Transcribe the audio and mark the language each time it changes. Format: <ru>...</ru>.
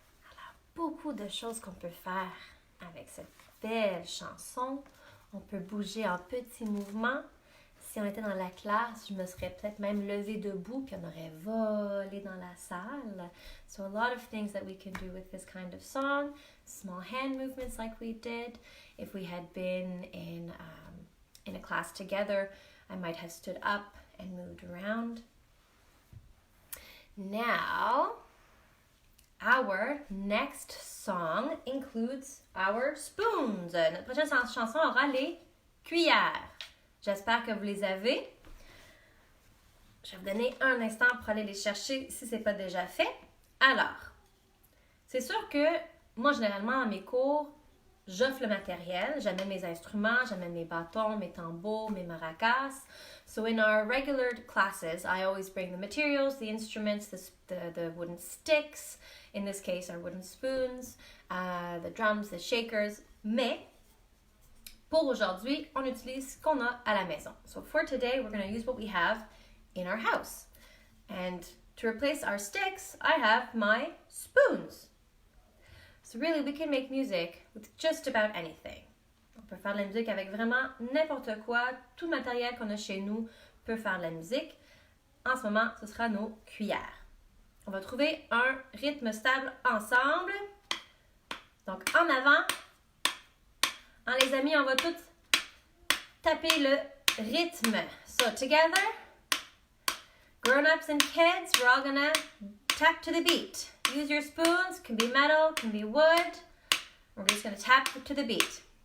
<fr>Alors, beaucoup de choses qu'on peut faire avec cette belle chanson. On peut bouger en petits mouvements. Si on était dans la classe, je me serais peut-être même levée debout puis on aurait volé dans la salle.</fr> <en>So a lot of things that we can do with this kind of song. Small hand movements like we did. If we had been in a class together, I might have stood up and moved around. Now, our next song includes our spoons.</en> <fr>Notre prochaine chanson aura les cuillères. J'espère que vous les avez. Je vais vous donner un instant pour aller les chercher si ce n'est pas déjà fait. Alors, c'est sûr que moi, généralement, à mes cours, j'offre le matériel. J'amène mes instruments, j'amène mes bâtons, mes tambours, mes maracas.</fr> <en>So in our regular classes, I always bring the materials, the instruments, the wooden sticks. In this case, our wooden spoons, the drums, the shakers. Mais</en> <fr>Pour aujourd'hui, on utilise ce qu'on a à la maison.</fr> <en>So for today, we're going to use what we have in our house. And to replace our sticks, I have my spoons. So really, we can make music with just about anything.</en> <fr>On peut faire de la musique avec vraiment n'importe quoi. Tout le matériel qu'on a chez nous peut faire de la musique. En ce moment, ce sera nos cuillères. On va trouver un rythme stable ensemble. Donc, en avant. Les amis, on va tous taper le rythme.</fr> <en>So, together, grown-ups and kids, we're all gonna tap to the beat. Use your spoons. Can be metal, can be wood. We're just gonna tap to the beat.</en>